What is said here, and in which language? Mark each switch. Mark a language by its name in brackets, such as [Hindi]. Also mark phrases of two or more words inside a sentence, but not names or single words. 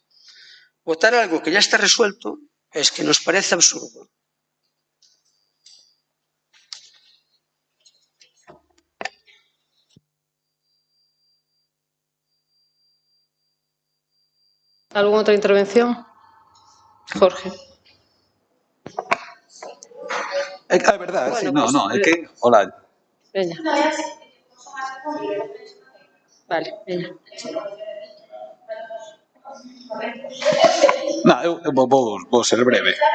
[Spanish] Votar algo que ya está resuelto es que nos parece absurdo. ¿Alguna otra intervención? Jorge. [Galician] É verdade, [Spanish] Bueno, sí, pues, [Galician] no, é que... Hola. Veña. Vale, veña. Non, eu vou ser breve.